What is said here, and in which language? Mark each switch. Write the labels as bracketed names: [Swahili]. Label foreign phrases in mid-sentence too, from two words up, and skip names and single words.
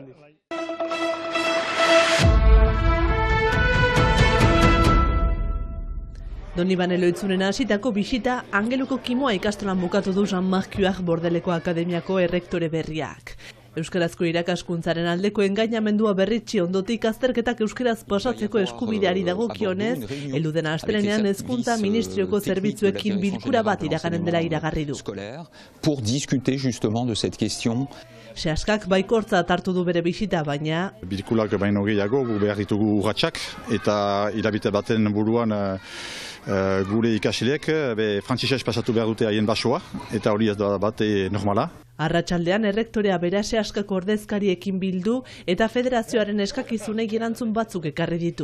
[Basque] Donibane Loitzunen hasitako bisita Angeluko Kimua ikastolan bukatu du Jean-Marc Huart Bordeleko Akademiako errektore berriak. Euskarazko irakaskuntzaren aldeko engainamendua berritsi ondotik azterketak euskaraz pasatzeko eskubideari dagokionez, heldu astelehenean hezkuntza ministrioko zerbitzuekin bilkura bat iraganen dela iragarri du. [French] Pour discuter justement de cette question. [Basque] Seaskak baikortza hartu du bere bisita, baina bilkurak baino gehiago behar ditugu urratsak eta hilabete baten buruan gure ikasleek frantsesez pasatu behar dute haien basoa eta hori ez da bat normala. Arratsaldean errektorea bera Seaskako ordezkariekin bildu eta federazioaren eskakizunei erantzun batzuk ekarri ditu.